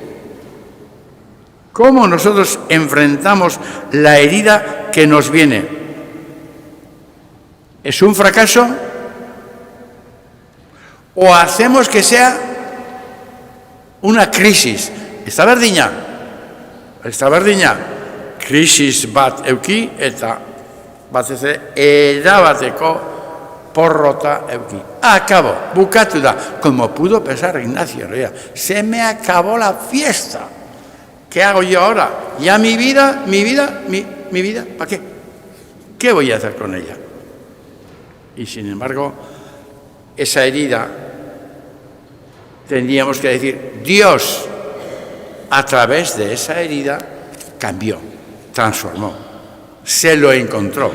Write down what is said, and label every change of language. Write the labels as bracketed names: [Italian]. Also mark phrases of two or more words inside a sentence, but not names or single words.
[Spanish] ¿Cómo nosotros enfrentamos la herida que nos viene? ¿Es un fracaso? ¿O hacemos que sea una crisis? [Basque] Esta berdina, krisis bat euki eta batez ere erabateko porrota euki. Acabó, bukatu da. [Spanish] Como pudo pensar Ignacio, se me acabó la fiesta. ¿Qué hago yo ahora? Ya mi vida, ¿para qué? ¿Qué voy a hacer con ella? Y sin embargo, esa herida, tendríamos que decir, Dios, a través de esa herida, cambió, transformó, se lo encontró.